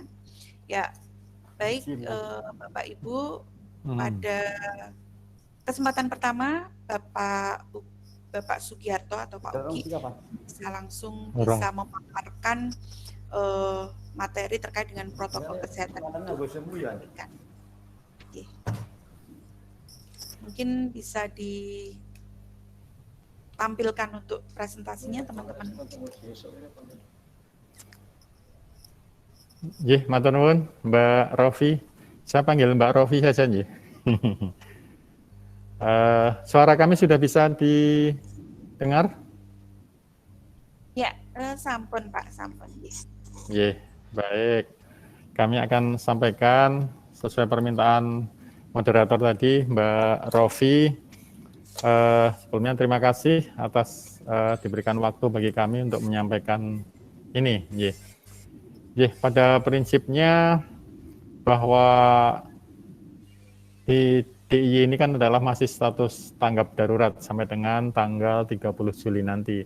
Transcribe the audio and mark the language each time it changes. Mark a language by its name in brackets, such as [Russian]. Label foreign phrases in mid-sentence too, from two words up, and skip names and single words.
[Indonesian] Ya, baik Bapak Ibu, pada kesempatan pertama Bapak Sugiarto atau Pak Uki bisa langsung bisa memaparkan materi terkait dengan protokol kesehatan untuk pendidikan. Oke. Mungkin bisa ditampilkan untuk presentasinya teman-teman. Nggih, [Javanese] matur nuwun [Indonesian] Mbak Rofi. Saya panggil Mbak Rofi saja nggih. Suara kami sudah bisa didengar? Ya, [Javanese] sampun Pak, sampun. [Indonesian] Nggih, baik. Kami akan sampaikan sesuai permintaan moderator tadi, Mbak Rofi. Sebelumnya terima kasih atas diberikan waktu bagi kami untuk menyampaikan ini. Nggih. Pada prinsipnya bahwa di DIY ini kan adalah masih status tanggap darurat sampai dengan tanggal 30 Juli nanti.